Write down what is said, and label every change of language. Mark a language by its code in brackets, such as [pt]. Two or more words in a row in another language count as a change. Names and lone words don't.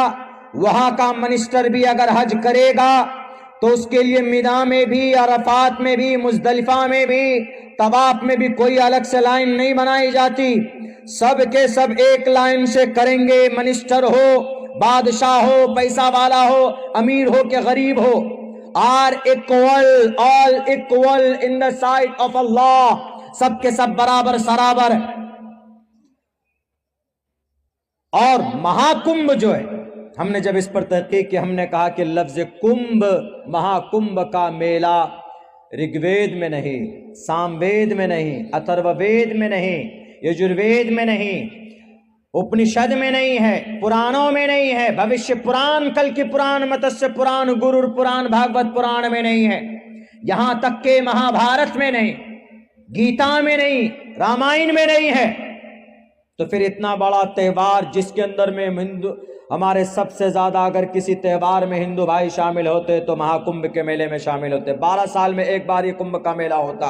[ur] وہاں کا منسٹر بھی اگر حج کرے گا تو اس کے لیے مینا میں بھی، عرفات میں بھی، مزدلفہ میں بھی، طواف میں بھی کوئی الگ سے لائن نہیں بنائی جاتی، سب کے سب ایک لائن سے کریں گے، منسٹر ہو، بادشاہ ہو، پیسہ والا ہو، امیر ہو کہ غریب ہو، [en] آل equal in the sight of Allah، [ur] سب کے سب برابر سرابر۔ اور مہاکمبھ جو ہے، ہم نے جب اس پر تحقیق کی، ہم نے کہا کہ لفظ کمبھ، مہاکمبھ کا میلہ رگوید میں نہیں، ساموید میں نہیں، اتھرو وید میں نہیں، یجروید میں نہیں، اپنشد میں نہیں ہے، پرانوں میں نہیں ہے، بھوشیہ پران، کل کی پران، متسیہ پران، گرور پران، بھاگوت پران میں نہیں ہے، یہاں تک کہ مہا بھارت میں نہیں، گیتا میں نہیں، رامائن میں نہیں ہے۔ تو پھر اتنا بڑا تہوار جس کے اندر میں ہمارے سب سے زیادہ اگر کسی تہوار میں ہندو بھائی شامل ہوتے تو مہاکمبھ کے میلے میں شامل ہوتے، 12 سال میں ایک بار یہ کمبھ کا میلہ ہوتا۔